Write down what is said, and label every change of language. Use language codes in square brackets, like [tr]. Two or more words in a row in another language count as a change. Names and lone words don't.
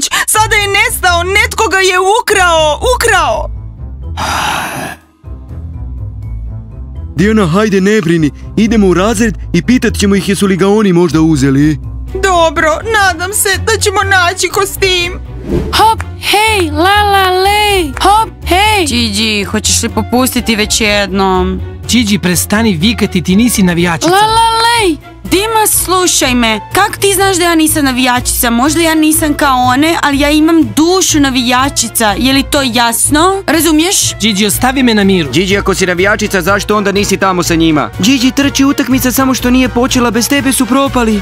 [hr] Sada je nestao, netko ga je ukrao. Dijana, hajde, ne brini. Idemo u razred i pitat ćemo ih jesu li ga oni možda uzeli. Dobro, nadam se da ćemo naći kostim. Hop, hej, la la lej, hop, hej. Gigi, hoćeš li popustiti već jednom? Gigi, prestani vikati, ti nisi navijačica. La la lej, Dima, slušaj me. Kako ti znaš da ja nisam navijačica? Možda ja nisam kao one, ali ja imam dušu navijačica. Je li to jasno? Razumiješ? Gigi, ostavi me na miru. Gigi, ako si navijačica, zašto onda nisi tamo sa njima? Gigi, trči, utakmica samo što nije počela, bez tebe su propali.